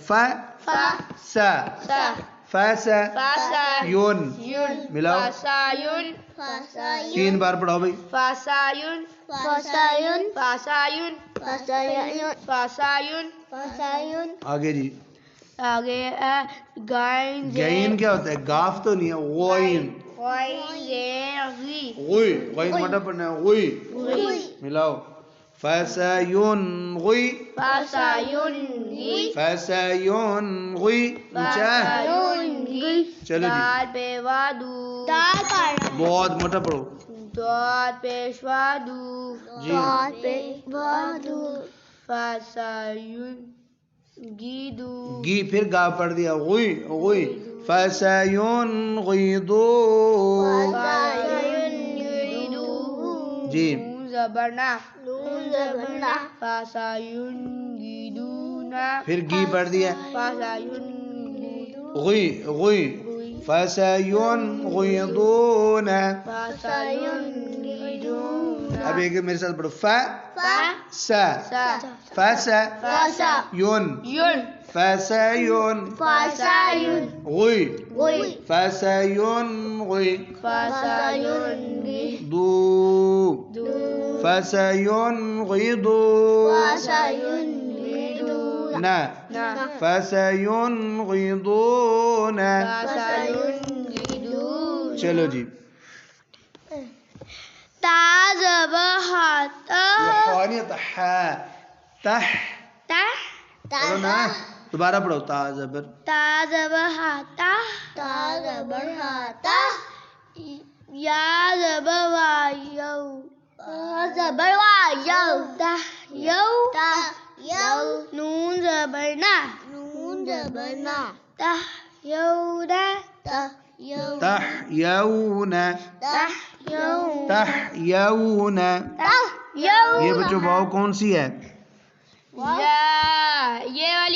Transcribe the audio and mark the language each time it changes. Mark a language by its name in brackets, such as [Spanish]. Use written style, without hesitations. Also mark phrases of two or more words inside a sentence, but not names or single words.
[Arabic] سا، فسایون. [Urdu] ملاؤ. تین بار پڑھاؤ بھائی. [Arabic] فاسایون، [Urdu] آگے جی. آگے گائن گین کیا ہوتا ہے؟ گاف تو نہیں ہے، غوین. غوی، غوی موٹا پڑھنا ہے. [Arabic] غوی. [Urdu] ملاؤ. [Arabic] فسایون غوی، فسایون غوی. [Urdu] اونچا. چلو جی. دال پہ وادو، بہت موٹا پڑھو دال پیش وادو، جی. [Arabic] فاسایون گیدو، [Urdu] گی پھر گا پڑھ دیا. [Arabic] غوی، غوی. فسایون غیدو. [Urdu] جی. [Arabic] نون زبرنا، فاسایون گیدونا، [Urdu] پھر گی پڑھ دیا. [Arabic] فاسایون غوی، غوی. فسایون غیدون. فاسایون گیدونا. [Urdu] اب ایک میرے ساتھ پڑھو. سا، [Arabic] سا، یون، فسایون. غوی، فسایون غوی. دو، فسایون غیدو. نا، فسایون غیدون. [Urdu] چلو جی. تا زبر ہاتھ، تح. پڑھو نا، دوبارہ پڑھو. تا زبر. تا زبر ہاتھ، یا زبر وایو، یو، نون زبر نا، یون، [Arabic] تحیون. تحیون. [Urdu] یہ بچوں واؤ کون سی ہے؟ یہ والی